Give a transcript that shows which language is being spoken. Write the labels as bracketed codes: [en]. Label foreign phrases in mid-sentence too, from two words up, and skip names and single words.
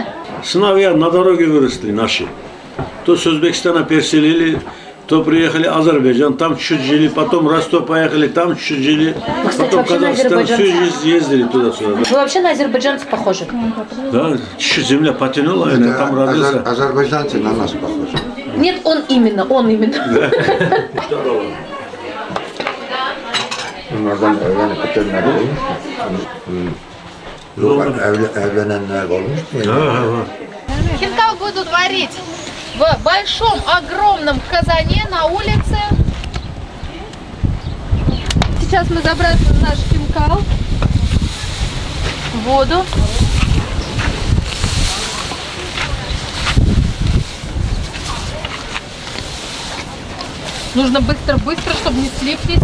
[ru] Сыновья на дороге выросли наши. То с Узбекистана переселили, то приехали в Азербайджан, там чуть жили, потом Ростов поехали, там чуть жили, Вы, кстати, потом Казахстан, всю жизнь ездили туда-сюда. Вы вообще на азербайджанцев похожи? Да, чуть земля потянула, и там родился. Азербайджанцы на нас похожи. Нет, он именно. [tr] Bunlardan evlenip bitenler olmuş mu? Yok, evlenenler olmuş mu? [ru] Хинкал будут варить в большом, огромном казане на улице. Сейчас мы забрасываем наш хинкал в воду. Нужно быстро-быстро, чтобы не слиплись.